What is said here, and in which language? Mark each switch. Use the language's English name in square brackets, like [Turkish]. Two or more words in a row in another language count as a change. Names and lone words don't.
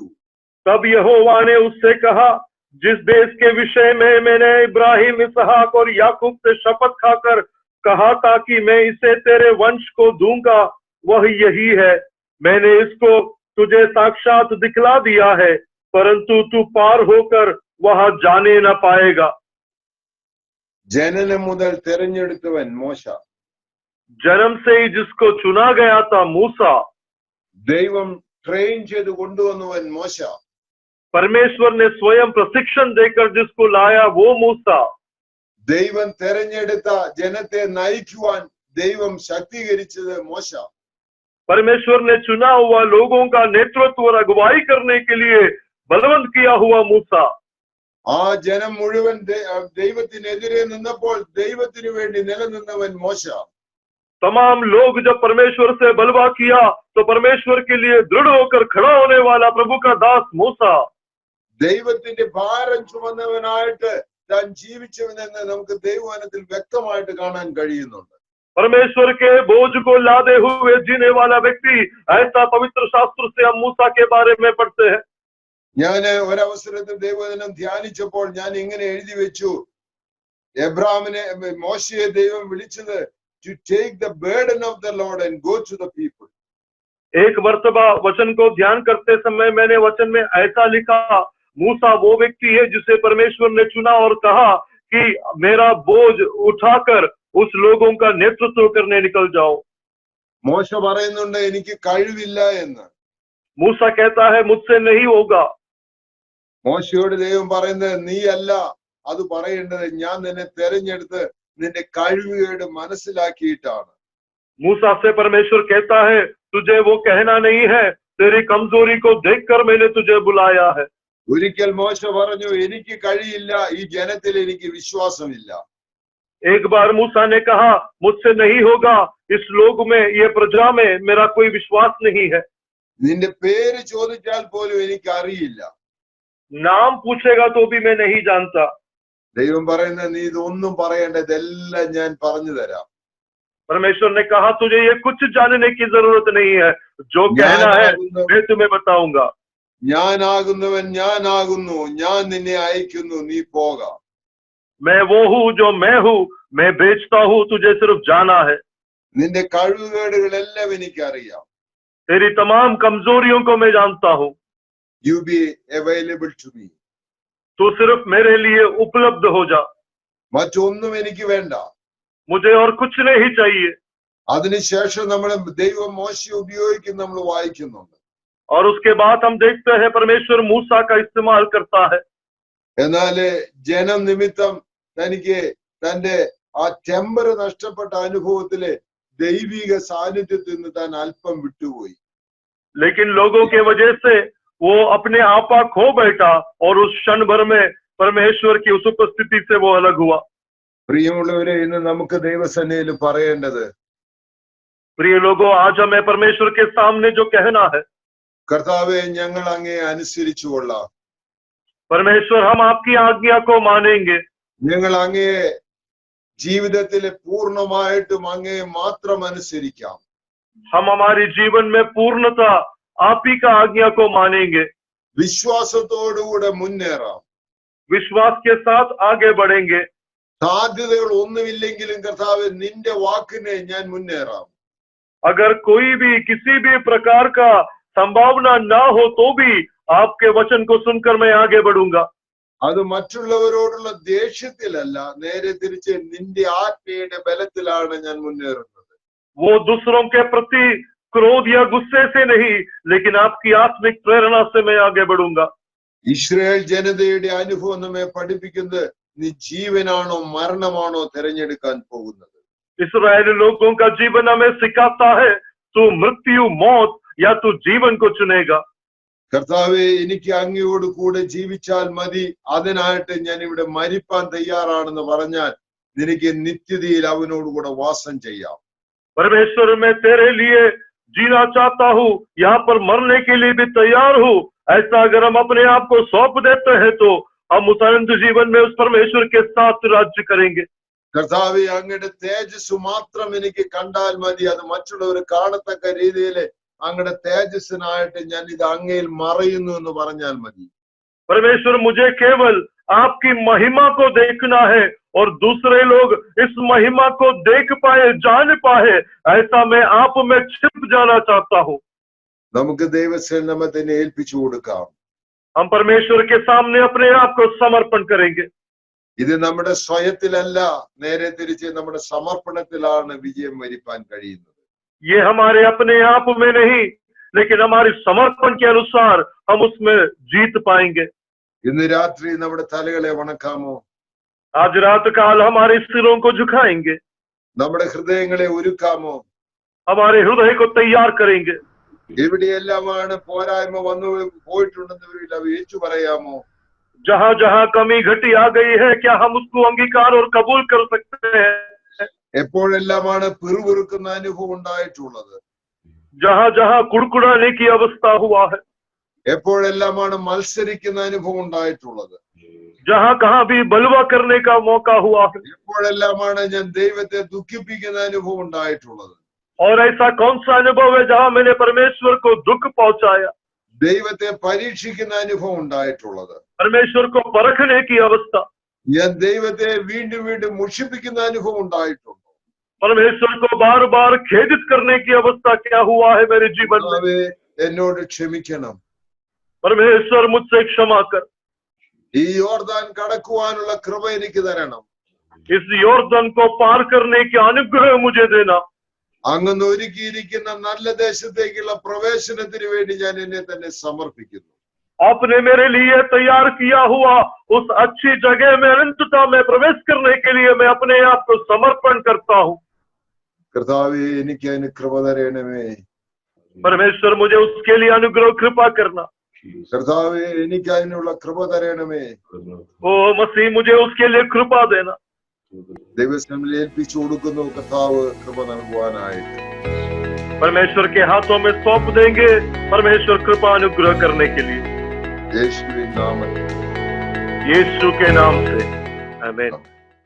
[Hindi] तब यहोवा ने उससे कहा, जिस देश के विषय में मैंने इब्राहिम, इसहाक और याकूब से शपथ खाकर कहा था कि मैं इसे तेरे वंश को दूंगा, वह यही है। मैंने इसको तुझे साक्षात दिखला दिया है, परंतु तू पार होकर वहां जाने न पाएगा। [Malayalam] ജനനം മുതൽ തെരഞ്ഞെടുത്തവൻ മോശ, [Hindi] जन्म से ही जिसको चुना गया था मूसा, [Malayalam] ദൈവം ട്രെയിൻ ചെയ്ത് കൊണ്ടുവന്നവൻ മോശ, [Hindi] परमेश्वर ने स्वयं प्रशिक्षण देकर जिसको लाया वो मूसा, [Malayalam] ദൈവം തെരഞ്ഞെടുത്ത ജനത്തെ നയിക്കുവാൻ ദൈവം ശക്തീകരിച്ചത് മോശ, [Hindi] परमेश्वर ने चुना हुआ लोगों का नेतृत्व और अगुवाई करने के लिए बलवंत किया हुआ मूसा। [Malayalam] ആ ജനം മുഴുവൻ ദൈവത്തിനെതിരെ നിന്നപ്പോൾ ദൈവത്തിന് വേണ്ടി നിലനിന്നവൻ മോശ. [Hindi] तमाम लोग जब परमेश्वर से बलवा किया तो परमेश्वर के लिए दृढ़ होकर खड़ा होने वाला प्रभु का दास मूसा। [Malayalam] ദൈവത്തിന്റെ ഭാരം ചുമന്നവനായിട്ട് താൻ ജീവിച്ചവനെന്ന് നമുക്ക് ദൈവവചനത്തിൽ വ്യക്തമായിട്ട് കാണാൻ കഴിയുന്നുണ്ട്. [Hindi] परमेश्वर के बोझ को लादे हुए जीने वाला व्यक्ति, ऐसा पवित्र शास्त्र से हम मूसा के बारे में पढ़ते हैं। [Malayalam] ഞാൻ ഒരവസരത്തിൽ ദൈവവചനം ധ്യാനിച്ചപ്പോൾ ഞാൻ ഇങ്ങനെ എഴുതി വെച്ചു, എബ്രാഹിമിനെ മോശയെ ദൈവം വിളിച്ചത് [English] to take the burden of the Lord and go to the people. [Hindi] एक मर्तबा वचन को ध्यान करते समय मैंने वचन में ऐसा लिखा, मूसा वो व्यक्ति है जिसे परमेश्वर ने चुना और कहा कि मेरा बोझ उठाकर उस लोगों का नेतृत्व करने निकल जाओ। [Malayalam] മോശ പറയുന്നുണ്ട് എനിക്ക് കഴിവില്ല എന്ന്. [Hindi] मूसा कहता है मुझसे नहीं होगा। [Malayalam] മോശയോട് ദൈവം പറയുന്നത് നീ അല്ല അത് പറയേണ്ടത്, ഞാൻ നിന്നെ തെരഞ്ഞെടുത്ത് നിന്റെ കഴിവുകേട് മനസ്സിലാക്കിയിട്ടാണ്. [Hindi] मूसा से परमेश्वर कहता है तुझे वो कहना नहीं है, तेरी कमजोरी को देखकर मैंने तुझे बुलाया है। [Malayalam] ഒരിക്കൽ മോശ പറഞ്ഞു എനിക്ക് കഴിയില്ല, ഈ ജനത്തിൽ എനിക്ക് വിശ്വാസമില്ല. [Hindi] एक बार मूसा ने कहा मुझसे नहीं होगा, इस लोग में, ये प्रजा में मेरा कोई विश्वास नहीं है। [Malayalam] നിന്റെ പേര് ചോദിച്ചാൽ പോലും എനിക്ക് അറിയില്ല. [Hindi] नाम पूछेगा तो भी मैं नहीं जानता। [Malayalam] ദൈവം പറയുന്നത് നീ ഇതൊന്നും പറയേണ്ട, ഇതെല്ലാം ഞാൻ പറഞ്ഞു തരാം. [Hindi] परमेश्वर ने कहा तुझे ये कुछ जानने की जरूरत नहीं है, जो कहना है मैं तुम्हें बताऊंगा। [Malayalam] ഞാനാകുന്നവൻ ഞാനാകുന്നു, ഞാൻ നിന്നെ അയക്കുന്നു, നീ പോക. [Hindi] मैं वो हूँ जो मैं हूँ, मैं भेजता हूँ, तुझे सिर्फ जाना है। [Malayalam] നിന്റെ കഴിവുകേടുകളെല്ലാം എനിക്കറിയാം. [Hindi] तेरी तमाम कमजोरियों को मैं जानता हूँ। [English] You be available to me. [Hindi] तू सिर्फ मेरे लिए उपलब्ध हो जा, [Malayalam] മറ്റൊന്നും എനിക്ക് വേണ്ട. [Hindi] मुझे और कुछ नहीं चाहिए। [Malayalam] അതിനുശേഷം നമ്മൾ ദൈവം മോശയെ ഉപയോഗിക്കും, നമ്മൾ വായിക്കുന്നുണ്ട്. [Hindi] और उसके बाद हम देखते हैं परमेश्वर मूसा का इस्तेमाल करता है। [Malayalam] എന്നാല് ജനം നിമിത്തം തനിക്ക് തന്റെ ആ ടെമ്പർ നഷ്ടപ്പെട്ട അനുഭവത്തില് ദൈവിക സാന്നിധ്യത്തിൽ നിന്ന് താൻ അല്പം വിട്ടുപോയി. [Hindi] लेकिन लोगों के वजह से वो अपने आपा खो बैठा और उस क्षण भर में परमेश्वर की उस उपस्थिति से वो अलग हुआ। [Malayalam] പ്രിയമുള്ളവരെ, ഇന്ന് നമുക്ക് ദൈവസന്നിധിയിൽ പറയേണ്ടത്, [Hindi] प्रिय लोगों, आज हमें परमेश्वर के सामने जो कहना है, [Malayalam] കർത്താവെ ഞങ്ങൾ അങ്ങയെ അനുസരിച്ചു കൊള്ളാം. [Hindi] परमेश्वर हम आपकी आज्ञा को मानेंगे। [Malayalam] ഞങ്ങൾ അങ്ങയെ ജീവിതത്തിലെ പൂർണ്ണമായിട്ടും അങ്ങയെ മാത്രം അനുസരിക്കാം. [Hindi] हम हमारी जीवन में पूर्णता आप ही का आज्ञा को मानेंगे। [Malayalam] വിശ്വാസത്തോടുകൂടെ മുന്നേറാം. [Hindi] विश्वास के साथ आगे बढ़ेंगे। [Malayalam] സാധ്യതകൾ ഒന്നുമില്ലെങ്കിലും കർത്താവെ നിന്റെ വാക്കിനെ ഞാൻ മുന്നേറാം. [Hindi] अगर कोई भी किसी भी प्रकार का संभावना ना हो तो भी आपके वचन को सुनकर मैं आगे बढ़ूंगा। [Malayalam] അത് മറ്റുള്ളവരോടുള്ള ദേഷ്യത്തിലല്ല, നേരെ തിരിച്ച് നിന്റെ ആത്മീയുടെ ബലത്തിലാണ് ഞാൻ മുന്നേറുന്നത്. [Hindi] वो दूसरों के प्रति क्रोध या गुस्से से नहीं, लेकिन आपकी आत्मिक प्रेरणा से मैं आगे बढ़ूंगा. [Malayalam] ഇസ്രായേൽ ജനതയുടെ അനുഭവം നമ്മെ പഠിപ്പിക്കുന്നത് നീ ജീവനാണോ മരണമാണോ തിരഞ്ഞെടുക്കാൻ പോകുന്നത്. [Hindi] इस्राएली लोगों का जीवन हमें सिखाता है, तू मृत्यु मौत या तू जीवन को चुनेगा. [Malayalam] കർത്താവെ, എനിക്ക് അങ്ങയോട് കൂടെ ജീവിച്ചാൽ മതി, അതിനായിട്ട് ഞാൻ ഇവിടെ മരിപ്പാൻ തയ്യാറാണെന്ന് പറഞ്ഞാൽ നിനക്ക് നിത്യതയിൽ അവനോട് കൂടെ വാസം ചെയ്യാം. [Hindi] परमेश्वर मैं तेरे लिए जीना चाहता हूँ, यहाँ पर मरने के लिए भी तैयार हूँ. ऐसा अगर हम अपने आप को सौंप देते हैं तो हम उस अनंत जीवन में उस परमेश्वर के साथ राज्य करेंगे. [Malayalam] കർത്താവെ, അങ്ങയുടെ തേജസ് മാത്രം എനിക്ക് കണ്ടാൽ മതി, അത് മറ്റുള്ളവർ കാണത്തക്ക രീതിയിൽ അങ്ങയുടെ തേജസ്സിനായിട്ട് ഞാൻ ഇത് അങ്ങയിൽ മറയുന്നു എന്ന് പറഞ്ഞാൽ മതി. [Hindi] परमेश्वर मुझे केवल आपकी महिमा को देखना है और दूसरे लोग इस महिमा को देख पाए, जान पाए, ऐसा मैं आप में छिप जाना चाहता हूँ. [Malayalam] നമുക്ക് ദൈവസേനമത്തിനെ ഏൽപ്പിച്ചു കൊടുക്കാം. [Hindi] हम परमेश्वर के सामने अपने आप को समर्पण करेंगे. [Malayalam] ഇത് നമ്മുടെ സ്വയത്തിലല്ല, നേരെ തിരിച്ച് നമ്മുടെ സമർപ്പണത്തിലാണ് വിജയം വരിപ്പാൻ കഴിയുന്നത്. [Hindi] ये हमारे अपने आप में नहीं, लेकिन हमारे समर्पण के अनुसार हम उसमें जीत पाएंगे. [Malayalam] ഇന്ന് രാത്രി നമ്മുടെ തലകളെ വണക്കാമോ? [Hindi] आज रात काल हमारे सिरों को झुकाएंगे, [Malayalam] നമ്മുടെ ഹൃദയങ്ങളെ ഒരുക്കാമോ? [Hindi] हमारे हृदय को तैयार करेंगे. [Malayalam] എവിടെയെല്ലാമാണ് പോരായ്മ വന്നു പോയിട്ടുണ്ടെന്ന് അവ ഏറ്റു പറയാമോ? [Hindi] जहाँ जहाँ कमी घटी आ गई है, क्या हम उसको अंगीकार और कबूल कर सकते हैं? [Malayalam] എപ്പോഴെല്ലാമാണ് പിറുപിറുക്കുന്ന അനുഭവം ഉണ്ടായിട്ടുള്ളത്? [Hindi] जहाँ जहाँ कुड़कुड़ाने की अवस्था हुआ है, [Malayalam] എപ്പോഴെല്ലാമാണ് മത്സരിക്കുന്ന അനുഭവം ഉണ്ടായിട്ടുള്ളത്? [Hindi] जहाँ कहाँ भी बलवा करने का मौका हुआ है, [Malayalam] എപ്പോഴെല്ലാമാണ് ഞാൻ ദൈവത്തെ ദുഃഖിപ്പിക്കുന്ന അനുഭവം ഉണ്ടായിട്ടുള്ളത്? [Hindi] और ऐसा कौन सा अनुभव है जहाँ मैंने परमेश्वर को दुख पहुंचाया? [Malayalam] ദൈവത്തെ പരീക്ഷിക്കുന്ന അനുഭവം ഉണ്ടായിട്ടുള്ളത്? [Hindi] परमेश्वर को परखने की अवस्था, [Malayalam] ഞാൻ ദൈവത്തെ വീണ്ടും വീണ്ടും മുഷിപ്പിക്കുന്ന അനുഭവം ഉണ്ടായിട്ടുണ്ടോ? [Hindi] परमेश्वर को बार बार खेदित करने की अवस्था क्या हुआ है मेरे जीवन में? [Malayalam] കർത്താവേ, എന്നോട് ക്ഷമിക്കണം. [Hindi] परमेश्वर मुझसे क्षमा कर. [Malayalam] ഈ യോർദാൻ കടക്കുവാനുള്ള കൃപ എനിക്ക് തരണം. [Hindi] इस यॉर्दन को पार करने की अनुग्रह मुझे देना. [Malayalam] അങ്ങ് ഒരുക്കിയിരിക്കുന്ന നല്ല ദേശത്തേക്കുള്ള പ്രവേശനത്തിന് വേണ്ടി ഞാൻ എന്നെ തന്നെ സമർപ്പിക്കുന്നു. [Hindi] आपने मेरे लिए तैयार किया हुआ उस अच्छी जगह में अनंतता में प्रवेश करने के लिए मैं अपने आप को समर्पण करता हूँ. [Malayalam] കർത്താവേ, എനിക്ക് അതിന് കൃപ തരണമേ. [Hindi] परमेश्वर मुझे उसके लिए अनुग्रह कृपा करना. [Malayalam] കർത്താവേ, എനിക്ക് അതിനുള്ള കൃപ തരണമേ. [Hindi] ओ मसीह, मुझे उसके लिए कृपा देना. [Malayalam] ദൈവസന്നിധിയിൽ ഏൽപ്പിച്ചു കൊടുക്കുന്നു, കർത്താവ് കൃപ നൽകുവാനായിട്ട്. [Hindi] परमेश्वर के हाथों में सौंप देंगे, परमेश्वर कृपा अनुग्रह करने के लिए. [Malayalam] യേശുവിൻ നാമത്തിൽ [Hindi] यीशु के नाम से आमीन.